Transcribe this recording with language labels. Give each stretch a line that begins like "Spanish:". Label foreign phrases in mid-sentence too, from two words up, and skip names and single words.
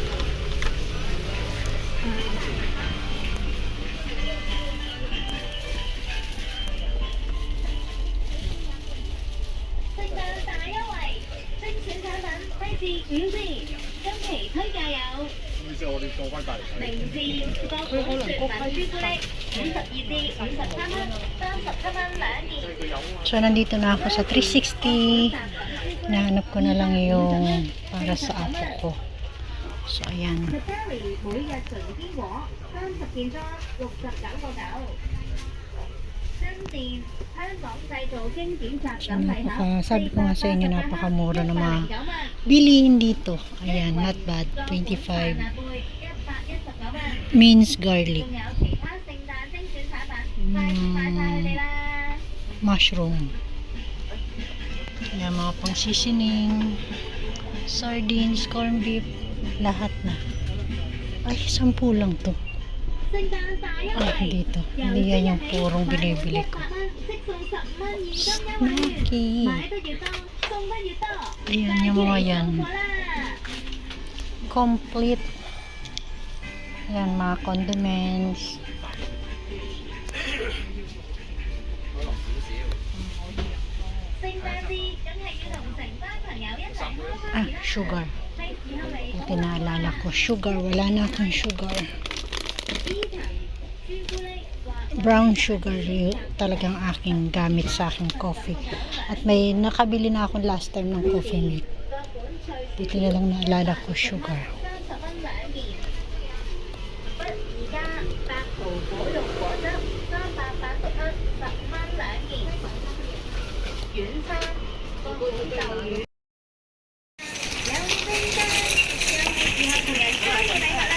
Cantonese: 聖誕大優惠，精選產品低至5折，今期推介有明治國本雪紋朱古力52至53蚊，37蚊兩件。
Filipino: So, nandito na ako sa 360. Nahanap ko na lang yung para sa apo ko. So, ayan.
Cantonese: Cadbury 每日純堅果30件裝69.9。新店香港製造經典雜
Filipino: So,
Cantonese: 錦禮盒
Filipino: sabi ko nga sa inyo, napakamura ng mga bilihin dito. Ayan,
English: not bad. 25 minced garlic.
Cantonese: 仲有其他聖誕精選產品，快啲買晒佢哋啦！
English: Mushroom.
Filipino: Ayan, mga pang seasoning, sardines, corned beef, lahat na. Ay, 10 lang to.
Cantonese: 聖誕大優
Filipino: Ay,
Cantonese: 惠，
Filipino: dito. Hindi yan yung purong binibili ko.
Cantonese: 即送10蚊現金優惠券，
English: Snacky.
Cantonese: 買得越多送得越多，
Filipino: Ayan, yung mga yan.
Cantonese: 快啲嚟送貨啦！
Filipino: Complete. Ayan, mga condiments.
Cantonese: 聖誕節梗係要同成班朋友一齊開 Ah, party 啦！
English: sugar.
Cantonese: 係時候嚟
Filipino: Buti naalala ko. Sugar. Wala na akong sugar.
Cantonese: 依層朱古力或
English: Brown sugar
Filipino: yung talagang aking gamit sa aking coffee. At may nakabili na ako
English: last time
Filipino: ng
English: coffee milk.
Cantonese: 各款脆
Filipino: Buti na lang naalala ko sugar.
Cantonese: 30 蚊兩件。不而家百桃果肉果汁380蚊10蚊兩件。軟餐個碗豆乳。有聖誕，又係時候同人開個禮物啦！